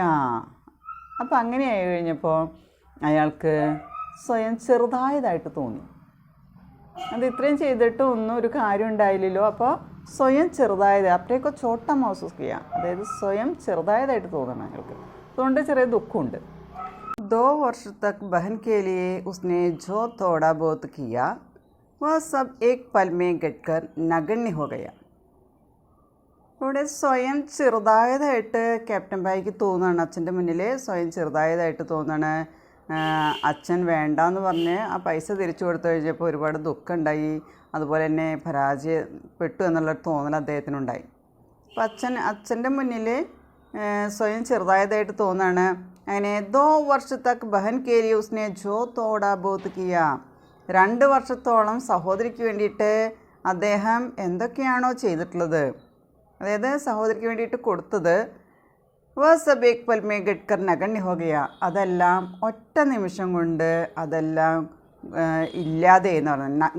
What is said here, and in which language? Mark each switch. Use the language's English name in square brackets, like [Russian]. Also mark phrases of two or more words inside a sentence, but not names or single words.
[Malayalam] അപ്പോൾ അങ്ങനെയായി കഴിഞ്ഞപ്പോൾ അയാൾക്ക് സ്വയം ചെറുതായതായിട്ട് തോന്നി. അത് ഇത്രയും ചെയ്തിട്ട് ഒന്നും ഒരു കാര്യം ഉണ്ടായില്ലല്ലോ, അപ്പോൾ സ്വയം ചെറുതായത്, [Hindi] अपने को छोटा महसूस किया, [Malayalam] അതായത് സ്വയം ചെറുതായതായിട്ട് തോന്നണം അയാൾക്ക്. അതുകൊണ്ട് ചെറിയ ദുഃഖമുണ്ട്. [Hindi] 2 वर्ष तक बहन के लिए उसने जो थोड़ा बहुत किया वह सब एक पल में घटकर नगण्य हो गया. [Malayalam] ഇവിടെ സ്വയം ചെറുതായതായിട്ട് ക്യാപ്റ്റൻ ബായിക്ക് തോന്നുകയാണ്, അച്ഛൻ്റെ മുന്നിൽ സ്വയം ചെറുതായതായിട്ട് തോന്നുകയാണ്. അച്ഛൻ വേണ്ടാന്ന് പറഞ്ഞ് ആ പൈസ തിരിച്ചു കൊടുത്തു കഴിഞ്ഞപ്പോൾ ഒരുപാട് ദുഃഖമുണ്ടായി, അതുപോലെ തന്നെ പരാജയപ്പെട്ടു എന്നുള്ളൊരു തോന്നൽ അദ്ദേഹത്തിനുണ്ടായി. അപ്പോൾ അച്ഛൻ്റെ മുന്നിൽ സ്വയം ചെറുതായതായിട്ട് തോന്നുകയാണ്. അങ്ങനെ [Hindi] 2 वर्ष तक बहन के लिए उसने जो थोड़ा बहुत किया, [Malayalam] 2 വർഷത്തോളം സഹോദരിക്ക് വേണ്ടിയിട്ട് അദ്ദേഹം എന്തൊക്കെയാണോ ചെയ്തിട്ടുള്ളത്, അതായത് സഹോദരിക്ക് വേണ്ടിയിട്ട് കൊടുത്തത്, [Hindi] वह सब एक पल में घटकर नगण्य हो गया, [Malayalam] അതെല്ലാം ഒറ്റ നിമിഷം കൊണ്ട് അതെല്ലാം ഇല്ലാതെ എന്ന് പറഞ്ഞു.